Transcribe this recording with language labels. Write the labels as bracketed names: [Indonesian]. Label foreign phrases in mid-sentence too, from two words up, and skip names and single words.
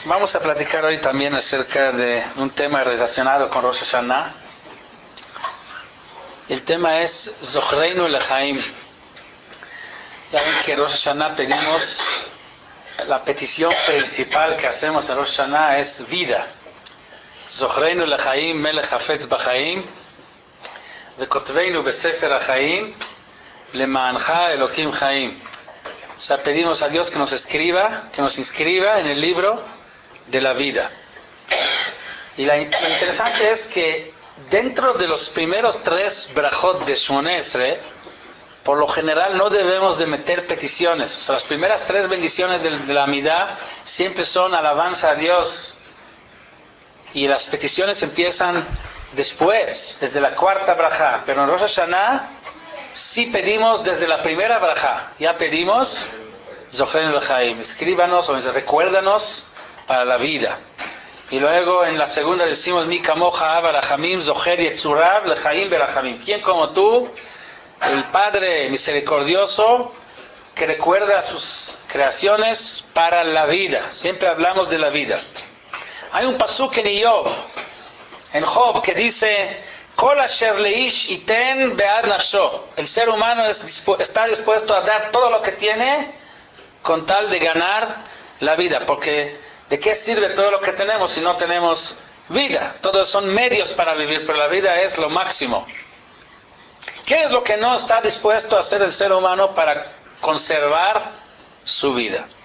[Spanish] Vamos a platicar hoy también acerca de un tema relacionado con Rosh Hashanah. El tema es [Hebrew] זכרנו לחיים. [Spanish] Ya ven que en Rosh Hashanah pedimos, la petición principal que hacemos en Rosh Hashanah es vida. [Hebrew] זכרנו לחיים מלך חפץ בחיים וכתבנו בספר החיים למענך אלקים חיים. [Spanish] O sea, pedimos a Dios que nos escriba, que nos inscriba en el libro de la vida. Y lo interesante es que dentro de los primeros 3 brajot de Shmoneh Esrei, por lo general no debemos de meter peticiones. O sea, las primeras 3 bendiciones de la Amidá siempre son alabanza a Dios. Y las peticiones empiezan después, desde la 4ª brajá. Pero en Rosh Hashanah sí pedimos desde la primera brajá. Ya pedimos [Hebrew] זכרנו לחיים, [Spanish] escríbanos o recuérdanos para la vida. Y luego en la segunda decimos [Hebrew] מי כמוך ברחמים זוכר יצוריו לחיים ברחמים. [Spanish] ¿Quién como tú, el Padre misericordioso, que recuerda sus creaciones para la vida? Siempre hablamos de la vida. Hay un pasuk en Job, que dice [Hebrew] וכל אשר לאיש יתן בעד נפשו. [Spanish] El ser humano está dispuesto a dar todo lo que tiene con tal de ganar la vida, porque ¿de qué sirve todo lo que tenemos si no tenemos vida? Todos son medios para vivir, pero la vida es lo máximo. ¿Qué es lo que no está dispuesto a hacer el ser humano para conservar su vida?